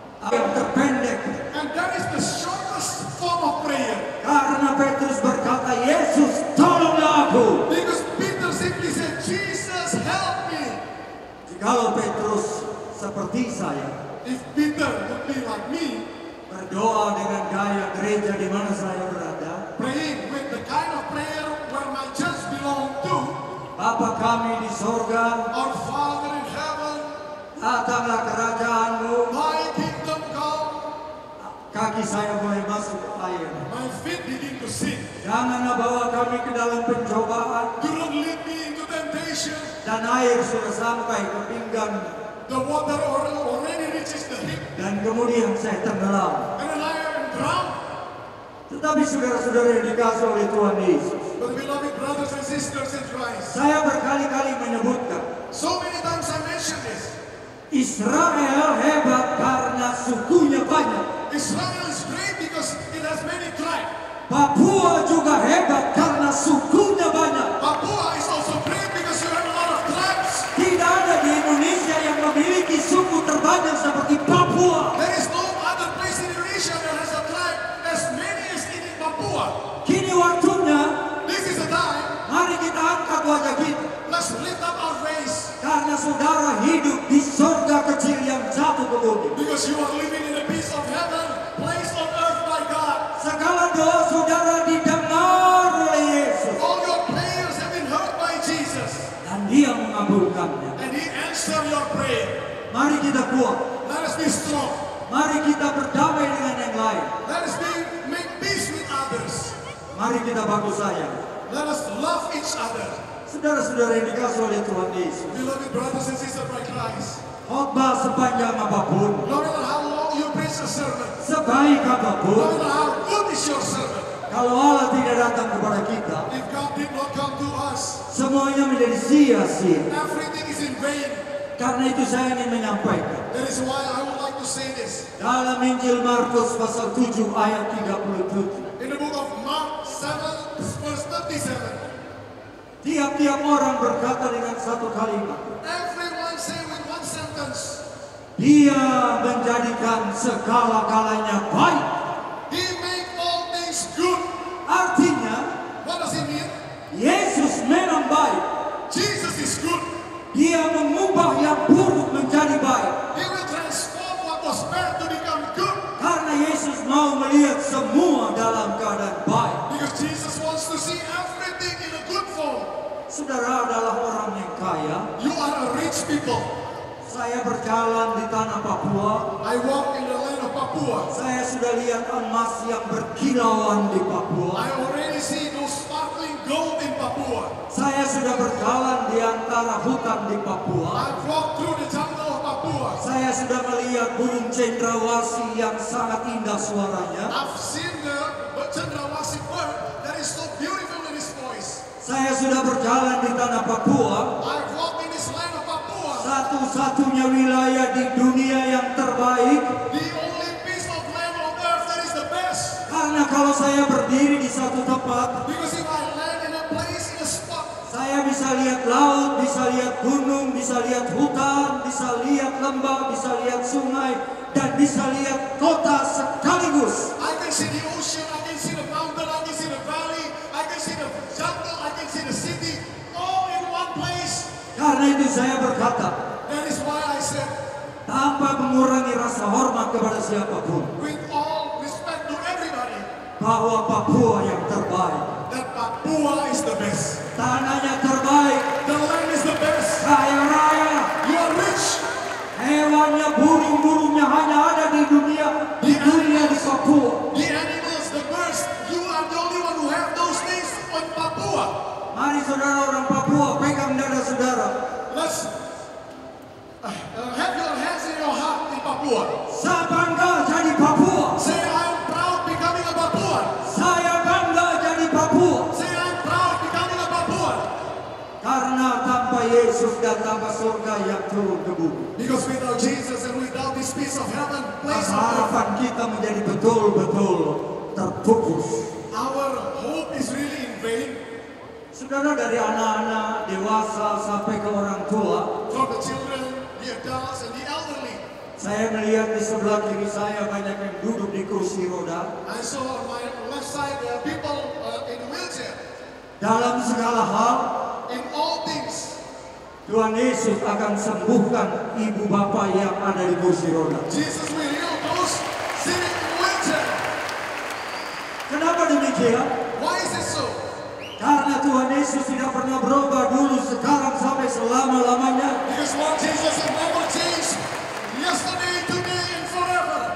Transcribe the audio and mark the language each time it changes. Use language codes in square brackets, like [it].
[id] yang terpendek, [en] and that is the shortest form of prayer. [id] karena Petrus berkata, Yesus tolonglah aku. [en] Because Peter simply said, Jesus, help me. [id] Jikalau Petrus seperti saya, [en] If Peter would be like me, [id] berdoa dengan gaya gereja di mana saya berada, [en] praying with the kind of prayer where my church belong to, [id] Bapa kami di sorga, [en] our Father in heaven, [id] datanglah kerajaanmu. [en] thy kingdom come, [id] Kaki saya mulai masuk ke air. [en] my feet begin to sink. [id] Janganlah bawa kami ke dalam pencobaan. [en] Do not lead me into temptation. [id] Dan air sudah sampai ke pinggang. [en] The water already reaches the hip, [id] Dan kemudian saya tenggelam. [en] and then I am drowned. [id] Tetapi saudara-saudara yang dikasih oleh Tuhan Yesus, [en] But beloved brothers and sisters in Christ, [id] saya berkali-kali menyebutkan, [en] so many times I mentioned this. [id] Israel hebat karena sukunya banyak. [en] Israel is great because it has many tribes. [id] Papua juga hebat karena sukunya banyak. [en] Papua is also great because you have a lot of tribes. [id] Tidak ada di Indonesia yang memiliki suku terbanyak seperti Papua. [en] There is no other place in Indonesia that has a tribe as many as in Papua. [id] Kini waktunya, [en] This is the time. [id] mari kita angkat wajah kita. [en] Let's lift up our face [id] Karena saudara hidup di surga kecil yang jatuh ke bumi. [en] because you are living in a piece of heaven, placed on earth by God. [id] Segala doa saudara didengar oleh Yesus. [en] All your prayers have been heard by Jesus, [id] Dan dia mengabulkannya. [en] and He answered your prayer. [id] Mari kita kuat. [en] Let us be strong. [id] Mari kita berdamai dengan yang lain. [en] Let us make peace with others. [id] Mari kita baku sayang. [en] Let us love each other. [id] Saudara-saudara yang dikasih oleh Tuhan Yesus, [en] Beloved brothers and sisters by Christ, [id] khotbah sepanjang apapun, [en] no matter how long you preach a sermon, [id] sebaik [en] no [id] apapun, [en] matter how good is your sermon, [id] kalau Allah tidak datang kepada kita, [en] if God did not come to us, [id] semuanya menjadi sia-sia. [en] everything is in vain. [id] Karena itu saya ingin menyampaikan [en] That is why I would like to say this. [id] dalam Injil Markus pasal 7 ayat 37. [en] In the book of Mark 7, verse 37, [id] Tiap-tiap orang berkata dengan satu kalimat, [en] everyone say with one sentence, [id] Dia menjadikan segala-galanya baik. [en] He make all things good. [id] Artinya, [en] What does it mean? [id] Yesus memang baik. [en] Jesus is good. [id] Dia mengubah yang buruk menjadi baik. [en] He will transform what was bad to become good. [id] Karena Yesus mau melihat semua dalam keadaan baik. [en] Because Jesus wants to see everything in a good form. [id] Saudara adalah orang yang kaya. [en] You are a rich people. [id] Saya berjalan di tanah Papua. [en] I walk in the land of Papua. [id] Saya sudah lihat emas yang berkilauan di Papua. [en] I already see those sparkling gold in Papua. [id] Saya sudah berjalan di antara hutan di Papua. [en] I've walked through the jungle of Papua. [id] Saya sudah melihat burung cendrawasih yang sangat indah suaranya. [en] I've seen the Cendrawasih bird that is so beautiful in his voice. [id] Saya sudah berjalan di tanah Papua. [en] I've walked in this land of Papua. [id] Satu-satunya wilayah di dunia yang terbaik. [en] The only piece of land on earth that is the best. [id] Karena kalau saya berdiri di satu tempat, [en] Because if I land in a place, in a spot, [id] saya bisa lihat laut, bisa lihat gunung, bisa lihat hutan, bisa lihat lembah, bisa lihat sungai, dan bisa lihat kota sekaligus. [en] I can see the ocean, I can see the mountain, I can see the valley, I can see the jungle, I can see the city, all in one place. [id] Karena itu saya berkata, [en] That is why I said, [id] tanpa mengurangi rasa hormat kepada siapapun, [en] with all respect to everybody, [id] bahwa Papua yang terbaik, [en] that Papua is the best. [id] tanahnya terbaik, [en] The land is the best. [id] kaya raya, [en] You are rich. [id] hewannya, burung-burungnya hanya ada di dunia di Papua. [en] The animals, the birds, you are the only one who have those things in Papua. [id] Mari saudara orang Papua, pegang dada saudara. [en] Let's have your hands in your heart in Papua. [id] Saya bangga jadi Papua. [en] Say, I'm proud becoming a Papuan. [id] Saya bangga jadi Papua. [en] Say, I'm proud becoming a Papuan. [id] Karena tanpa Yesus dan tanpa surga yang turun ke bumi, [en] Because without Jesus and without this piece of heaven, place of earth, [id] harapan kita menjadi betul-betul terpupus. [en] our hope is really in vain. [id] Saudara, dari anak-anak, dewasa sampai ke orang tua, [en] From the children, the adults, and the elderly. [id] saya melihat di sebelah kiri saya banyak yang duduk di kursi roda. [en] I saw on my left side there are people in wheelchair. [id] Dalam segala hal, [en] In all things, [id] Tuhan Yesus akan sembuhkan ibu bapak yang ada di kursi roda. [en] Jesus will heal those sitting in wheelchair. [id] Kenapa demikian? [en] Why is it so? [id] Karena Tuhan Yesus tidak pernah berubah dulu, sekarang sampai selama-lamanya. [en] Because Lord Jesus has never changed. Yesterday, today, and forever.